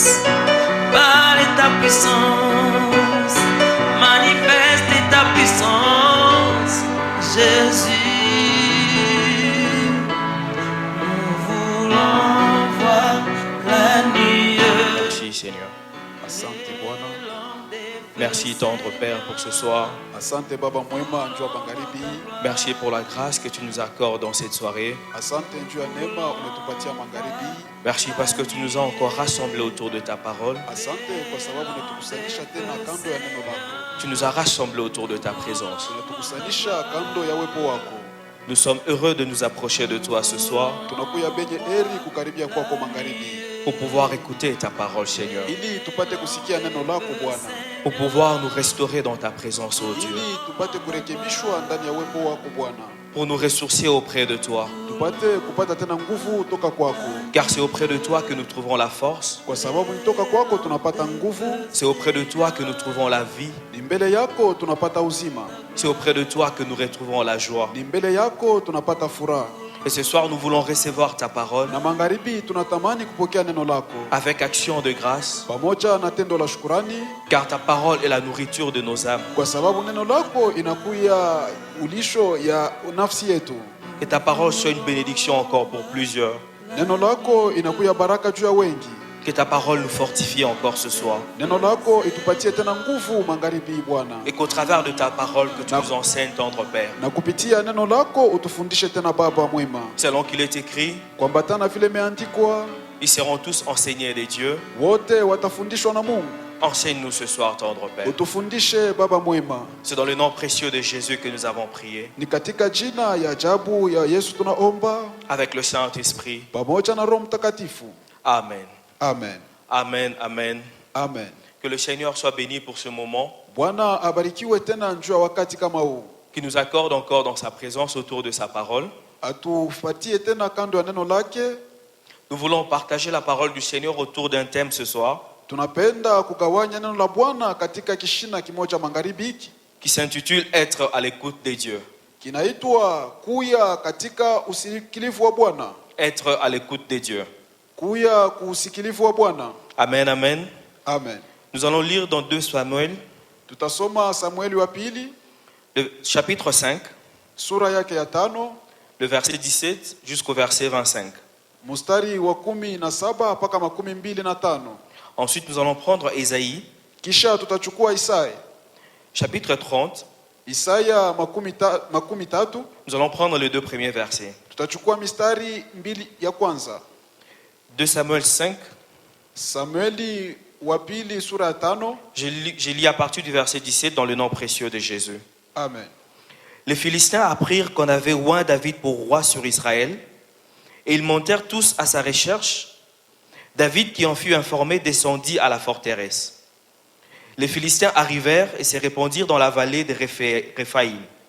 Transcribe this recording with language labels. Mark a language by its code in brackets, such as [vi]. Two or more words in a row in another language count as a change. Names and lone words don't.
[fr] Parle ta puissance, manifeste ta puissance, Jésus. Nous voulons voir la nuit. Merci Seigneur. [sw] Asante Bwana. [fr] Merci tendre Père pour ce soir. [sw] Asante Baba mwema njoo magharibi. [fr] Merci pour la grâce que tu nous accordes dans cette soirée. [sw] Asante njoo neema umetupatia magharibi. [fr] Merci parce que tu nous as encore rassemblés autour de ta parole. [sw] Asante kwa sababu unatukusanyisha tena kando ya neno lako. [fr] Tu nous as rassemblés autour de ta présence. [sw] Unatukusanyisha kando ya uwepo wako. [fr] Nous sommes heureux de nous approcher de toi ce soir [sw] Tunakuya benye heri kukaribia kwako magharibi. [fr] pour pouvoir écouter ta parole, Seigneur. [sw] Ili tupate kusikia neno lako Bwana. [fr] Pour pouvoir nous restaurer dans ta présence, ô Dieu. [sw] Ili tupate kurekebishwa ndani ya uwepo wako Bwana. [fr] Pour nous ressourcer auprès de toi. [sw] Tupate kupata tena nguvu toka kwako. [fr] Car c'est auprès de toi que nous trouvons la force. [sw] Kwa sababu ni toka kwako tunapata nguvu. [fr] C'est auprès de toi que nous trouvons la vie. [sw] Ni mbele yako tunapata uzima. [fr] C'est auprès de toi que nous retrouvons la joie. [sw] Ni mbele yako tunapata furaha. [fr] Et ce soir, nous voulons recevoir ta parole [sw] Na magharibi tunatamani kupokea neno lako [fr] avec action de grâce. [sw] pamoja na tendo la shukrani, [fr] Car ta parole est la nourriture de nos âmes. [sw] kwa sababu neno lako inakuya ulisho ya nafsi yetu. [fr] Que ta parole soit une bénédiction encore pour plusieurs. [sw] Neno lako inakuya baraka juu ya wengi. [fr] Que ta parole nous fortifie encore ce soir. [sw] Neno lako itupatie tena nguvu magharibi Bwana. [fr] Et qu'au travers de ta parole, que tu nous enseignes, tendre Père. [sw] Na kupitia neno lako utufundishe tena Baba mwema. [fr] Selon qu'il est écrit, [sw] Kuambatana vile imeandikwa, [fr] ils seront tous enseignés des dieux. [sw] wote watafundishwa na Mungu. [fr] Enseigne-nous ce soir, tendre Père. [sw] Utufundishe Baba mwema. [fr] C'est dans le nom précieux de Jésus que nous avons prié. [sw] Ni katika jina ya ajabu ya Yesu tunaomba [fr] Avec le Saint-Esprit. [sw] pamoja na Roho Mtakatifu. Amen. Amen. Amen. Amen. Amen. [fr] Que le Seigneur soit béni pour ce moment. [sw] Bwana abarikiwe tena njoo ya wakati kama huu. [fr] Qui nous accorde encore dans sa présence autour de sa parole. [sw] Atufatie tena kando ya neno lake. [fr] Nous voulons partager la parole du Seigneur autour d'un thème ce soir. [sw] Tunapenda kugawanya neno la Bwana katika kishina kimoja magharibi hiki. [fr] Qui s'intitule Être à l'écoute des dieux. [sw] Kinaitwa kuya katika usikilivu wa Bwana. [fr] Être à l'écoute des dieux. [sw] Kuya kuusikilivu wa Bwana. Amen, amen. Amen. [fr] Nous allons lire dans 2 Samuel, [sw] Tutasoma Samueli wa pili, [fr] le chapitre 5, [sw] sura yake ya 5, [fr] le verset 17 jusqu'au verset 25. [sw] mstari wa 17 mpaka 25. [fr] Ensuite, nous allons prendre Ésaïe, [sw] Kisha tutachukua Isaya. [fr] chapitre 30. [sw] Isaya 13. [fr] Nous allons prendre les 2 premiers versets. [sw] Tutachukua mistari 2 ya kwanza. [fr] 2 Samuel 5, [sw] Samueli wa pili sura ya 5. [fr] je lis à partir du verset 17 dans le nom précieux de Jésus. Amen. Les Philistins apprirent qu'on avait oint David pour roi sur Israël, et ils montèrent tous à sa recherche. David, qui en fut informé, descendit à la forteresse. Les Philistins arrivèrent et se répandirent dans la vallée de Réphaïm.